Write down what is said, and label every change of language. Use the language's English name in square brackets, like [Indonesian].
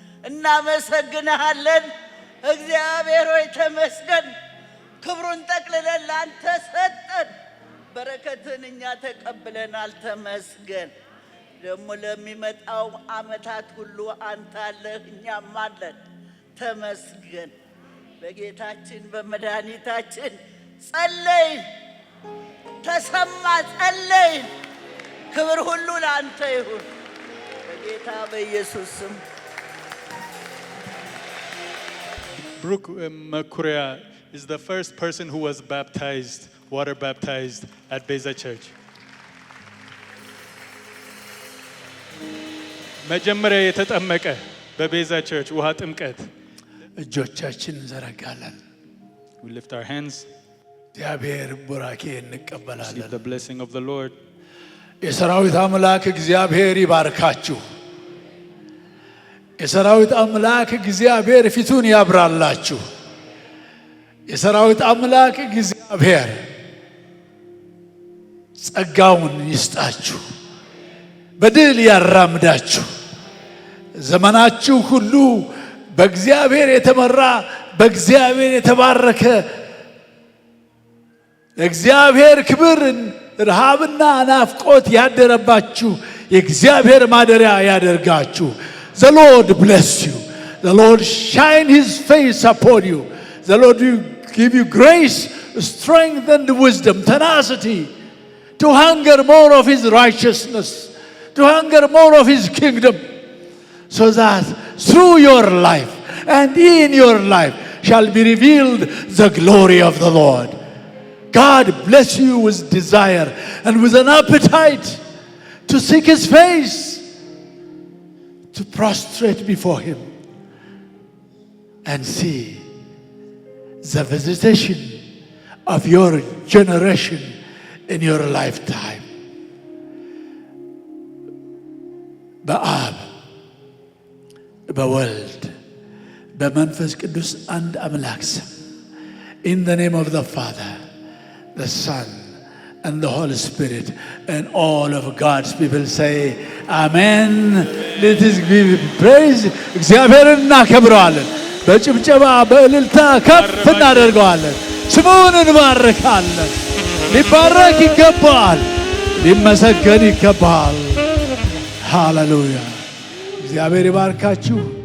[Amharic] እናመሰግንሃለን። እግዚአብሔር ሆይ ተመስገን። ክብሩን ጠቅልለን ላንተ ሰጠን። በረከትን እኛ ተቀብለናል። ተመስገን። ደግሞ ለሚመጣው ዓመታት ሁሉ አንተ አለህ፣ እኛም አለን። ተመስገን። በጌታችን በመድኃኒታችን ጸለይን፣ ተሰማ፣ ጸለይን። ክብር ሁሉ ለአንተ ይሁን በጌታ በኢየሱስ ስም። [English] Brooke Makuria is the first person who was baptized, water baptized at Beza Church. [Amharic] መጀመሪያ የተጠመቀ በቤዛ ቸርች ውሃ ጥምቀት። እጆቻችን እንዘረጋለን። [English] We lift our hands. [Amharic] እግዚአብሔር ቡራኬ [English] Receive [Amharic] እንቀበላለን። [English] the blessing of the Lord. [Amharic] የሰራዊት አምላክ እግዚአብሔር ይባርካችሁ። የሰራዊት አምላክ እግዚአብሔር ፊቱን ያብራላችሁ። የሰራዊት አምላክ እግዚአብሔር ጸጋውን ይስጣችሁ፣ በድል ያራምዳችሁ። ዘመናችሁ ሁሉ በእግዚአብሔር የተመራ በእግዚአብሔር የተባረከ እግዚአብሔር ክብርን ረሃብና ናፍቆት ያደረባችሁ የእግዚአብሔር ማደሪያ ያደርጋችሁ። [English] The Lord bless you. The Lord shine his face upon you. The Lord give you grace, strength and wisdom, tenacity to hunger more of his righteousness, to hunger more of his kingdom, so that through your life and in your life shall be revealed the glory of the Lord. God bless you with desire and with an appetite to seek his face, to prostrate before him and see the visitation of your generation in your lifetime. [Amharic] በአብ በወልድ በመንፈስ ቅዱስ አንድ አምላክ ስም [English] in the name of the Father, the Son and the Holy Spirit, and all of God's people say amen. Let us give praise. [Amharic] እግዚአብሔርን እናከብረዋለን። በጭብጨባ በእልልታ ከፍ እናደርገዋለን። ስሙን እንባርካለን። ሊባረክ ይገባል፣ ሊመሰገን ይገባል። ሃሌሉያ። እግዚአብሔር ይባርካችሁ።